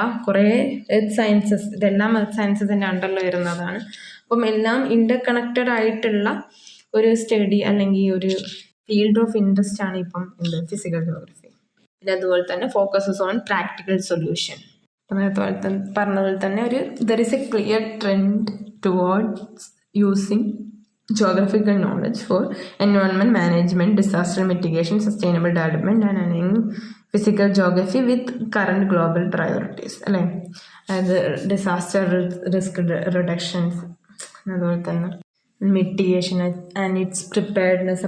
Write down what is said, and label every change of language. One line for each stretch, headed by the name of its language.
Malayalam: കുറേ earth sciences, ഇതെല്ലാം earth സയൻസസിൻ്റെ അണ്ടറിൽ വരുന്നതാണ്. അപ്പം എല്ലാം ഇൻ്റർ കണക്റ്റഡ് ആയിട്ടുള്ള ഒരു സ്റ്റഡി അല്ലെങ്കിൽ ഒരു ഫീൽഡ് ഓഫ് ഇൻട്രസ്റ്റ് ആണ് ഇപ്പം ഫിസിക്കൽ ജോഗ്രഫി. പിന്നെ അതുപോലെ തന്നെ
English: Focuses on practical solution.
Malayalam: അതുപോലെ തന്നെ പറഞ്ഞതുപോലെ തന്നെ
English: there is a clear trend towards using geographical knowledge for environment management, disaster mitigation, sustainable development and aligning physical geography with current global priorities
Malayalam: അല്ലേ? അതായത് ഡിസാസ്റ്റർ റിസ്ക് റിഡക്ഷൻസ്, അതുപോലെ തന്നെ mitigation and it's preparedness.